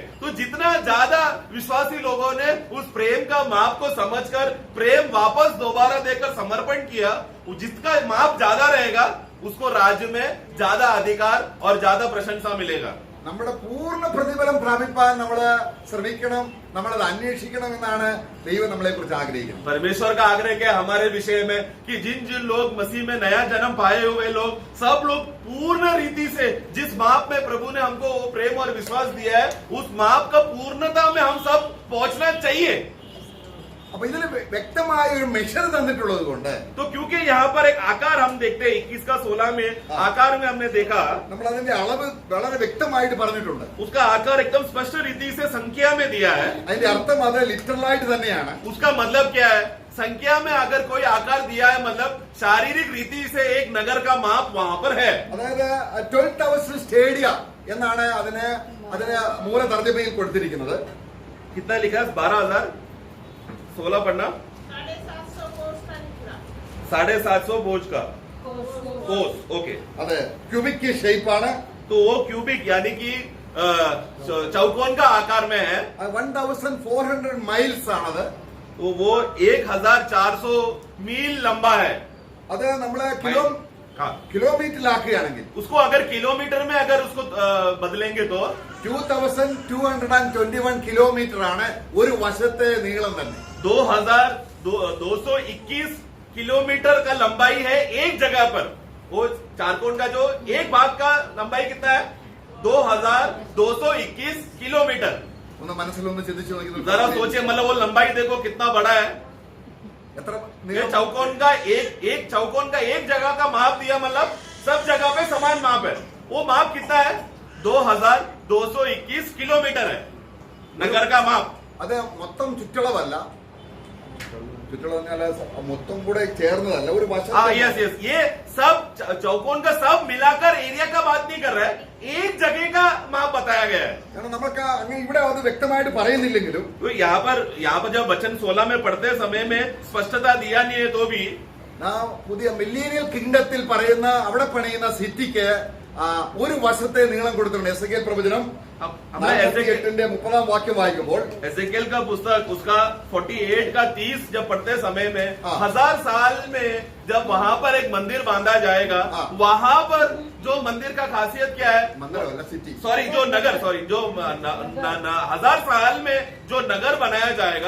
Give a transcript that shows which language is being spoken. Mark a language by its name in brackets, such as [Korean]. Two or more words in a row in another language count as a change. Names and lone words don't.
[Hindi] तो जितना ज्यादा विश्वासी लोगों ने उस प्रेम का माप को समझकर प्रेम वापस दोबारा देकर समर्पण किया, जिसका माप ज्यादा रहेगा उसको राज्य में ज्यादा अधिकार और ज्यादा प्रशंसा मिलेगा। [Malayalam] നമ്മുടെ പൂർണ്ണ പ്രതിഫലം പ്രാപിപ്പാൻ നമ്മൾ ശ്രമിക്കണം, നമ്മളത് അന്വേഷിക്കണം എന്നാണ് ദൈവം നമ്മളെ കുറിച്ച് ആഗ്രഹിക്കുന്നത്. [Hindi] परमेश्वर का आग्रह क्या है हमारे विषय में कि जिन जिन लोग मसीह में नया जन्म पाए हुए लोग, सब लोग पूर्ण रीति से जिस माप में प्रभु ने हमको वो प्रेम और विश्वास दिया है उस माप का पूर्णता में हम सब पहुंचना चाहिए। [Malayalam] അപ്പൊ ഇതിന് വ്യക്തമായ ഒരു മെഷർ തന്നിട്ടുള്ളത് കൊണ്ട് [Hindi] तो क्योंकि यहाँ पर एक आकार हम देखते हैं 21 का 16 में आकार में हमने देखा, [Malayalam] നമ്മൾ അതിന്റെ അളവ് വളരെ വ്യക്തമായിട്ട് പറഞ്ഞിട്ടുണ്ട്. [Hindi] उसका आकार एकदम स्पष्ट रीति से संख्या में दिया है। [Malayalam] അതിന്റെ അർത്ഥം അത് ലിറ്ററലായിട്ട് തന്നെയാണ്. [Hindi] उसका मतलब क्या है, संख्या में अगर कोई आकार दिया है मतलब शारीरिक रीति से एक नगर का माप वहां पर है। [Malayalam] അതായത് 12,000 സ്റ്റേഡിയ എന്നാണ് അതിന് മൂല തർജ്ജമയിൽ കൊടുത്തിരിക്കുന്നത്. [Hindi] कितना लिखा है, 12,016 पढ़ना, 750 कोस का निकला। 750 बोझ का कोस। ओके, [Malayalam] അത് ക്യൂബിക് ഷേപ്പാണ്. [Hindi] तो वो क्यूबिक यानी कि चौकोन का आकार में है। [Malayalam] 1,400 മൈൽസ് ആണത്. [Hindi] तो वो 1,400 मील लंबा है। [Malayalam] അത് നമ്മള് [Hindi] हाँ, [Malayalam] കിലോമീറ്ററിലാക്കുകയാണെങ്കിൽ [Hindi] उसको अगर किलोमीटर में अगर उसको बदलेंगे तो [Malayalam] 2,221 കിലോമീറ്റർ ആണ് ഒരു വശത്തെ നീളം തന്നെ. [Hindi] 2,221 किलोमीटर का लंबाई है एक जगह पर। वो चारकोन का जो एक भाग का लंबाई कितना है, 2,221 किलोमीटर। [Malayalam] ഒന്ന് മനസ്സിലൊന്ന് ചിന്തിച്ചു [Hindi] जरा [Malayalam] നോക്കി. [Hindi] सोचिए, मतलब वो लंबाई देखो कितना बड़ा है। [Malayalam] എത്ര [Hindi] ये चौकोन का एक चौकोन का एक जगह का माप दिया, मतलब सब जगह पे समान माप है। वो माप कितना है, 2,221 किलोमीटर है नगर का माप। [Malayalam] അത് മൊത്തം ചുറ്റളവല്ല, ചുറ്റളവ് പറഞ്ഞാൽ മൊത്തം കൂടെ ചേർന്നതല്ല, ഒരു വശം. [Hindi] हाँ, यस, ये सब चौकोन का सब मिलाकर एरिया का बात नहीं कर रहा है, एक जगह का माप बताया गया है। [Malayalam] കാരണം നമുക്ക് അങ്ങനെ ഇവിടെ അത് വ്യക്തമായിട്ട് പറയുന്നില്ലെങ്കിലും [Hindi] तो यहाँ पर जब वचन 16 में पढ़ते समय में स्पष्टता दिया नहीं है तो भी [Malayalam] പുതിയ മില്ലേനിയൽ കിങ്ഡത്തിൽ പറയുന്ന അവിടെ പണിയുന്ന സിറ്റിക്ക് ഒരു വശത്തെ നീളം കൊടുത്തിട്ടുണ്ട്. എസെക്കിയേൽ പ്രവചനം [Hindi] अब हमने एजेकियल [Malayalam] 48 വാക്യം വായിക്കുമ്പോൾ [Hindi] का पुस्तक उसका 48 का 30 जब पढ़ते समय में हाँ। 1000 साल में जब वहां पर एक मंदिर बांधा जाएगा, हाँ। वहां पर जो मंदिर का खासियत क्या है, [Malayalam] മന്ദിരമല്ല സിറ്റി [Hindi] सॉरी जो नगर, सॉरी जो 1000 साल में जो नगर बनाया जाएगा,